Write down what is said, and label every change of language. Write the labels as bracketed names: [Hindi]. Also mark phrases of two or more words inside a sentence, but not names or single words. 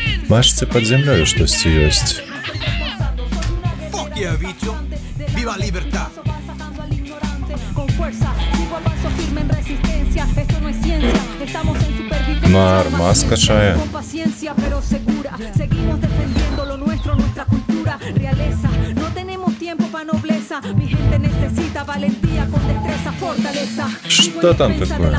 [Ukrainian] Бачите, під землею щось є. [English] Fuck yeah, [Spanish] bicho. Viva libertad. [Ukrainian] На армаз качає. [Russian] Что там такое?